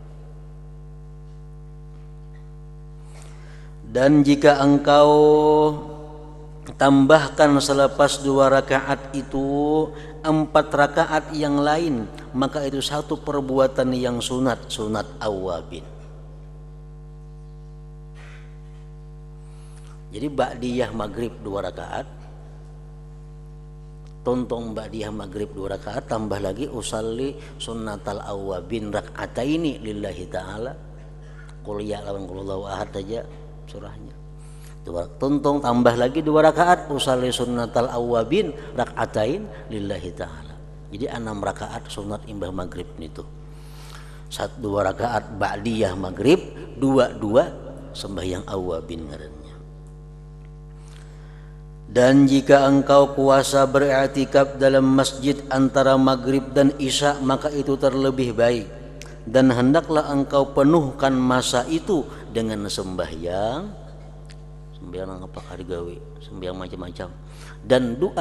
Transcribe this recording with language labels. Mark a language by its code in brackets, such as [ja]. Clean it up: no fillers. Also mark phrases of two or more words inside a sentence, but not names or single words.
[ms] Dan jika engkau tambahkan selepas 2 rakaat itu 4 rakaat yang lain, maka itu satu perbuatan yang sunat awabin. [bjn] Jadi ba'diyah maghrib 2 rakaat, tontong ba'diyah maghrib 2 rakaat, tambah lagi [ar] أصلي سنة الأوابين ركعتين لله تعالى. قل يا lawan قل الله أحد aja surahnya. [bjn] Tontong tambah lagi 2 rakaat [ar] أصلي سنة الأوابين ركعتين لله تعالى. [bjn] Jadi 6 rakaat sunat imbah maghrib itu. 2 rakaat ba'diyah maghrib, 2 sembahyang awabin ngarannya. [ms] Dan jika engkau puasa beriktikaf dalam masjid antara maghrib dan isya, maka itu terlebih baik. Dan hendaklah engkau penuhkan masa itu dengan sembahyang [bjn] apa kali gawe, [ms] sembahyang macam-macam dan doa.